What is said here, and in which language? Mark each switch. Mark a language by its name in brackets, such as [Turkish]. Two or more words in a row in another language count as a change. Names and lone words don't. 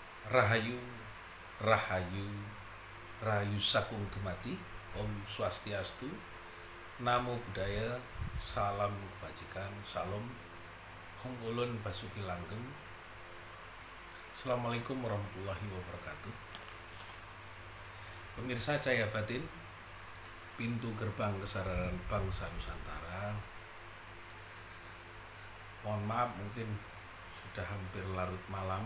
[Javanese] Rahayu, Rahayu, Rahayu Sakung Dumadi, [Balinese] Om Swastiastu, [Pali] Namo Buddhaya, [Indonesian] Salam Kebajikan, [Javanese] Salam, Hong Ulun Basuki Langgeng. [Arabic] السلام عليكم ورحمة الله وبركاته. [Indonesian] Pemirsa Cahaya Batin, pintu gerbang kesadaran bangsa Nusantara. Mohon maaf, mungkin sudah hampir larut malam.